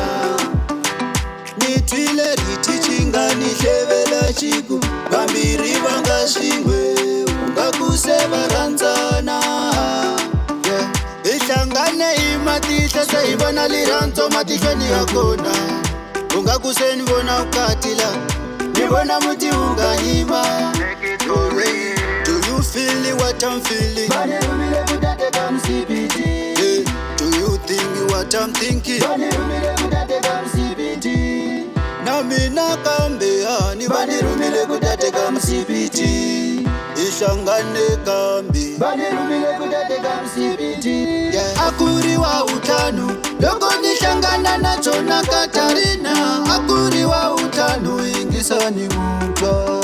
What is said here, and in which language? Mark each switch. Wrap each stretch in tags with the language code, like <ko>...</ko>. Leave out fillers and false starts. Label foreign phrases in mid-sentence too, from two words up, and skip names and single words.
<ts>Ni twile riti xi nga ni hlevela xiku, vambirhi va nga swin'we u nga ku se va rhandzana. Hi hlangane hi matihlo se hi vona rirhandzu matihlweni ya kona. U nga ku se ni vona vukati la, ni vona muti wu nga yima.</ts> <en>Do you feel what I'm feeling? Do you think what I'm thinking?</en> <ts>Na mina kambe hani vani rumile kutateka msipiti. Ishangane kambe vani rumile kutateka msipiti. Akuriwa utano loko ni hlangana na Jona Katarina, akuriwa utano yingisani mutwa.</ts>